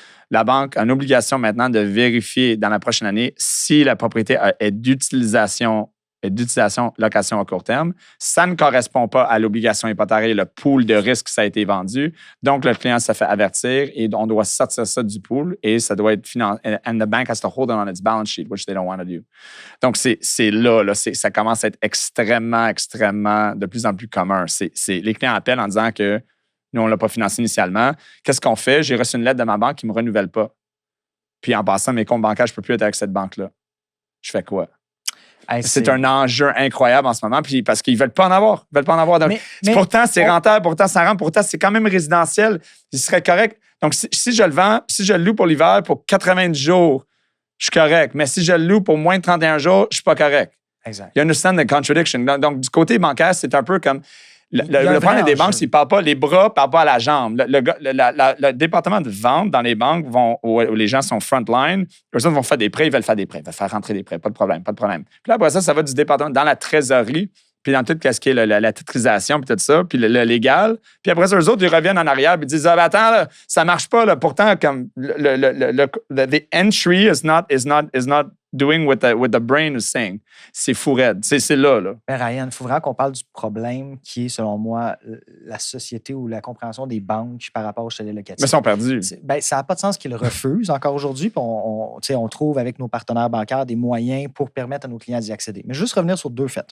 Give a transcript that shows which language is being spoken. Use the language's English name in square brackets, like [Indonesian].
[French] La banque a une obligation maintenant de vérifier dans la prochaine année si la propriété est d'utilisation location à court terme. Ça ne correspond pas à l'obligation hypothécaire, le pool de risque, ça a été vendu. Donc, le client se fait avertir et on doit sortir ça du pool et ça doit être financé. [English] And the bank has to hold it on its balance sheet, which they don't want to do. [French] Donc, c'est là, ça commence à être extrêmement, de plus en plus commun. Les clients appellent en disant que nous, on ne l'a pas financé initialement. Qu'est-ce qu'on fait? J'ai reçu une lettre de ma banque qui ne me renouvelle pas. Puis en passant, mes comptes bancaires, je ne peux plus être avec cette banque-là. Je fais quoi? C'est un enjeu incroyable en ce moment, puis parce qu'ils ne veulent pas en avoir. Pourtant, c'est rentable, pourtant, ça rentre, pourtant, c'est quand même résidentiel. Il serait correct. Donc, si je le vends, si je le loue pour l'hiver pour 90 jours, je suis correct. Mais si je le loue pour moins de 31 jours, je ne suis pas correct. Exact. [English] You understand the contradiction. [French] Donc, du côté bancaire, c'est un peu comme... Le problème des banques, c'est qu'ils ne parlent pas les bras, ne parlent pas à la jambe. Le département de vente dans les banques où les gens sont frontline, eux autres vont faire des prêts, ils veulent faire des prêts, ils veulent faire rentrer des prêts, pas de problème. Puis là, après ça va du département dans la trésorerie, puis dans tout ce qui est la titrisation, puis tout ça, puis le légal. Puis après ça, eux autres, ils reviennent en arrière, puis ils disent attends, là, ça marche pas. Là. Pourtant, comme [English] the entry is not doing what the brain is saying. [French] C'est fou raide. C'est là. Mais Ryan, il faut vraiment qu'on parle du problème qui est, selon moi, la société ou la compréhension des banques par rapport au chalet locatif. Mais ils sont perdus. Ça n'a pas de sens qu'ils le refusent encore aujourd'hui. Puis on trouve avec nos partenaires bancaires des moyens pour permettre à nos clients d'y accéder. Mais juste revenir sur 2 faits.